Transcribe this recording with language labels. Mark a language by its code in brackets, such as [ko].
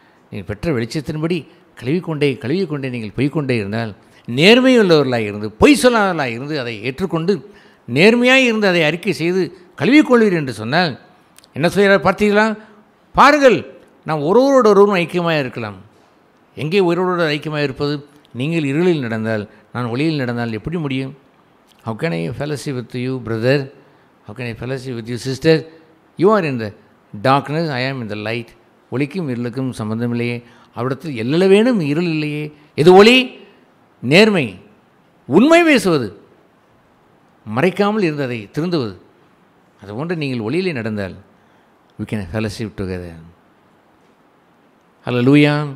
[ta] நீங்கள் பெற்ற வெளிச்சத்தின்படி கழுவிக்கொண்டே நீங்கள் பொய்க்கொண்டே இருந்தால், நேர்மையுள்ளவர்களாக இருந்து பொய் சொல்லாதவர்களாக இருந்து அதை ஏற்றுக்கொண்டு நேர்மையாக இருந்து அதை அறிக்கை செய்து கழுவிக்கொள்வீர் என்று சொன்னால் என்ன செய்கிறார் பார்த்தீங்களா? பாருங்கள், நாம் ஒருவரோடு ஐக்கியமாக இருக்கலாம். எங்கே ஒருவரோடு ஐக்கியமாக இருப்பது? நீங்கள் இருளில் நடந்தால், நான் ஒளியில் நடந்தால் எப்படி முடியும்? [en] How can I fellowship with you, brother? How can I fellowship with you, sister? You are in the darkness, I am in the light. [ta] ஒளிக்கும் இருளுக்கும் சம்பந்தம் இல்லையே, அவ்விடத்தில் எல்ல வேணும் இருள் இல்லையே. எது ஒளி? நேர்மை, உண்மை பேசுவது, மறைக்காமல் இருந்ததை திருந்துவது. அதுபோன்று நீங்கள் ஒளியிலே நடந்தால் [en] we can fellowship together. [ta] Hallelujah.